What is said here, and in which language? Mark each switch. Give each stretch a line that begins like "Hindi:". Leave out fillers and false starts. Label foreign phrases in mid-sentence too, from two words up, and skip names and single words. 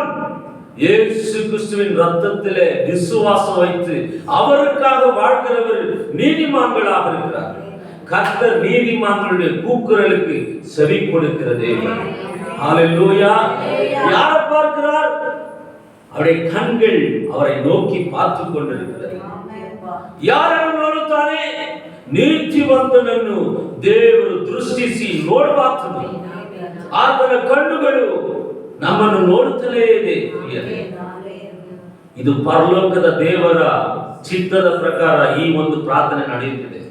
Tamil: இயேசு கிறிஸ்துவின் ரத்தத்திலே விசுவாசம் வைத்து அவருக்காக வாழ்கிறவர் நீதிமான்களாக இருக்கிறார்கள். கர்த்தர் நீதிமான்களுடைய கூக்குரலுக்கு செவி கொடுக்கிற தேவன். ஹalleluya. யாரை பார்க்கிறார்? அவருடைய கண்கள் அவரை நோக்கி பார்த்து கொண்டிருக்கிறது.
Kannada: ಯಾರನ್ನು ನೋಡುತ್ತಾನೆ? ನೀತಿವಂತನನ್ನು ದೇವರು ದೃಷ್ಟಿಸಿ ನೋಡಬಾರದು. ಆತನ ಕಣ್ಣುಗಳು ನಮ್ಮನ್ನು ನೋಡುತ್ತಲೇ ಇದೆ. ಇದು ಪರಲೋಕದ ದೇವರ ಚಿತ್ತದ ಪ್ರಕಾರ ಈ ಒಂದು ಪ್ರಾರ್ಥನೆ ನಡೆಯುತ್ತಿದೆ.